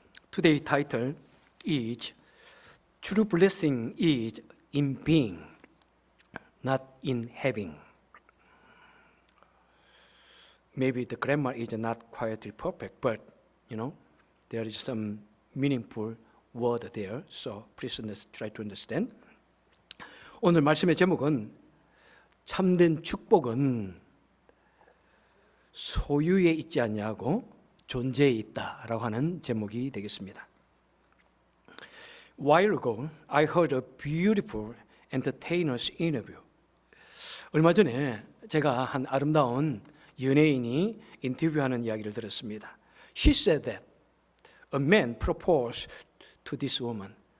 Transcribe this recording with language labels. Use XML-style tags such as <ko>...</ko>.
<en>Today's title is True Blessing is in Being, not in Having. Maybe the grammar is not quite perfect, but there is some meaningful word there. So please try to understand.</en> <ko>오늘 말씀의 제목은 참된 축복은 소유에 있지 않냐고 존재에 있다라고 하는 제목이 되겠습니다.</ko> <en>While ago, I heard a beautiful entertainer's interview.</en> <ko>얼마 전에 제가 한 아름다운 연예인이 인터뷰하는 이야기를 들었습니다.</ko> <en>She said that a man proposed to this woman.</en>